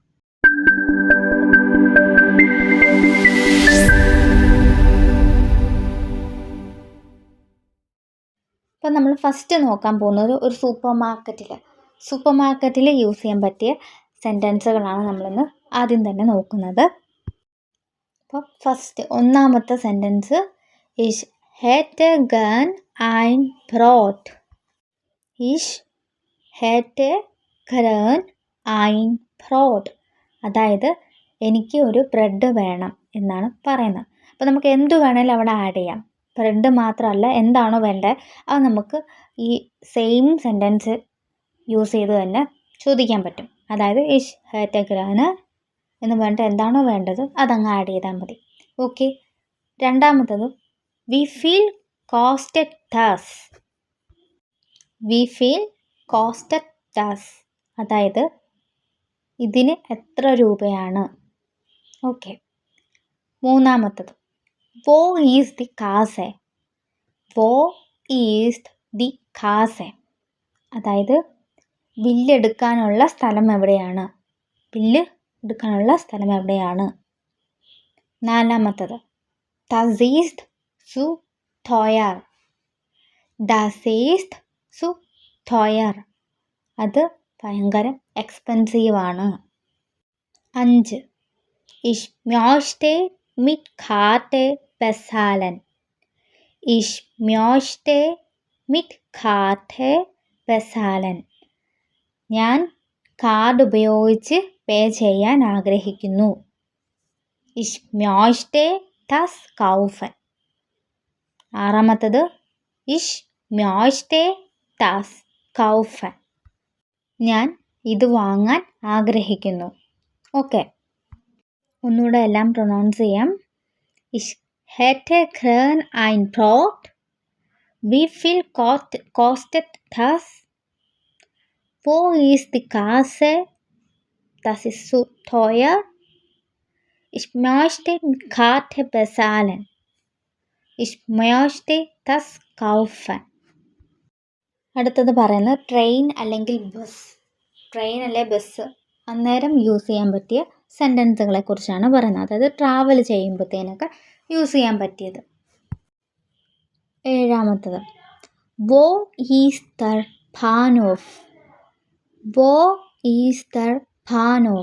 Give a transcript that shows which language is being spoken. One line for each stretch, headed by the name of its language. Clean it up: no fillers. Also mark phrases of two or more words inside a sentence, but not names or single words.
Malayalam: അപ്പം നമ്മൾ ഫസ്റ്റ് നോക്കാൻ പോകുന്നത് ഒരു സൂപ്പർ മാർക്കറ്റിൽ യൂസ് ചെയ്യാൻ പറ്റിയ സെൻറ്റൻസുകളാണ് നമ്മളിന്ന് ആദ്യം തന്നെ നോക്കുന്നത്. അപ്പോൾ ഫസ്റ്റ് ഒന്നാമത്തെ സെൻറ്റൻസ്
German: ഇഷ് hätte gern ein Brot. ഇഷ് hätte gern ein Brot.
Malayalam: അതായത് എനിക്ക് ഒരു ബ്രെഡ് വേണം എന്നാണ് പറയുന്നത്. അപ്പോൾ നമുക്ക് എന്ത് വേണേലും അവിടെ ആഡ് ചെയ്യാം. ബ്രെഡ് മാത്രമല്ല, എന്താണോ വേണ്ടത് അത് നമുക്ക് ഈ സെയിം സെൻറ്റൻസ് യൂസ് ചെയ്ത് തന്നെ ചോദിക്കാൻ പറ്റും. അതായത്
German: Ich hätte gern
Malayalam: എന്ന് പറഞ്ഞിട്ട് എന്താണോ വേണ്ടത് അതങ്ങ് ആഡ് ചെയ്താൽ മതി. ഓക്കെ, രണ്ടാമത്തത്
German: Wie viel kostet das.
Malayalam: അതായത് ഇതിന് എത്ര രൂപയാണ്. ഓക്കെ, മൂന്നാമത്തത്
German: Wo ist die Kasse.
Malayalam: അതായത് ബില്ലെടുക്കാനുള്ള സ്ഥലം എവിടെയാണ്.
German: നാലാമത്തത് das ist zu teuer.
Malayalam: അത് ഭയങ്കര എക്സ്പെൻസീവ് ആണ്.
German: 5 ich möchte mit Karte bezahlen.
Malayalam: ഞാൻ കാർഡ് ഉപയോഗിച്ച് പേ ചെയ്യാൻ ആഗ്രഹിക്കുന്നു.
German: ich möchte das kaufen. ആറാമത്തത് ich möchte das kaufen.
Malayalam: ഞാൻ ഇത് വാങ്ങാൻ ആഗ്രഹിക്കുന്നു. ഓക്കെ, ഒന്നുകൂടെ എല്ലാം പ്രൊനൗൺസ് ചെയ്യാം.
German: ich hätte gern ein Brot. Wie viel kostet das? Wo ist die Kasse? Das ist zu teuer. Ich möchte mit Karte bezahlen. Ich möchte das kaufen.
Malayalam: അടുത്തത് പറയുന്നത് ട്രെയിൻ അല്ലെങ്കിൽ ബസ് അന്നേരം യൂസ് ചെയ്യാൻ പറ്റിയ സെൻറ്റൻസുകളെ കുറിച്ചാണ് പറയുന്നത്. അതായത് ട്രാവൽ ചെയ്യുമ്പോഴത്തേനൊക്കെ യൂസ് ചെയ്യാൻ പറ്റിയത്.
German: ഏഴാമത്തത് Wo ist der Bahnhof.